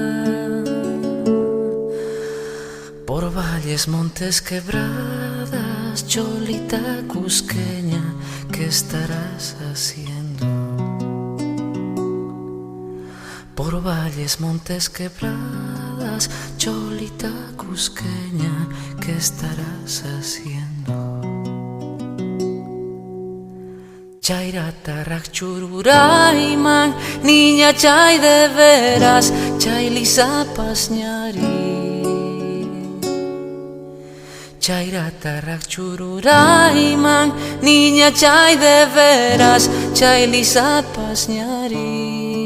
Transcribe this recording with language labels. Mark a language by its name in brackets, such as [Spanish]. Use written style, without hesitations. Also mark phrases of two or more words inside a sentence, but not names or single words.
[Spanish] Por valles, montes, quebradas, cholita cusqueña, ¿qué estarás haciendo? Por valles, montes, quebradas, cholita cusqueña, ¿qué estarás haciendo? [Quechua] Chayrata rakchururayman, niña chay [Spanish] de veras, [Quechua] chay lisapas ñari. Chayrata rakchururayman, niña chay [Spanish] de veras, [Quechua] chay lisapas ñari.